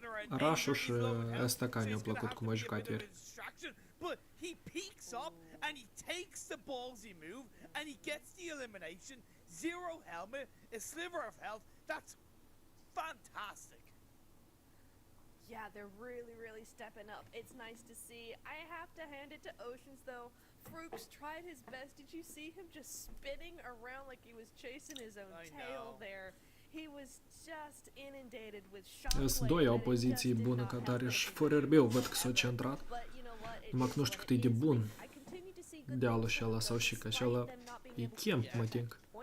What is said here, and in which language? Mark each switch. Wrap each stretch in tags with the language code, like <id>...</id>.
<ro>Rush-ul și ăsta mi-a plăcut cum a jucat ieri.</ro> <en>But he peeks up and he takes the ballsy move and he gets the elimination. Zero helmet, a sliver of health. That's fantastic. Yeah, they're really stepping up. It's nice to see. I have to hand it to Oceans though. Frooks tried his best. Did you see him just spinning around like he was chasing his own tail there? He was just inundated with shockwave.</en> <ro>Sunt doi au poziții bună ca tare și FRRB-ul văd că s-a centrat. Numai că nu știu cât e de bun dealul și ăla sau și că și ăla e camp, mă ting.</ro>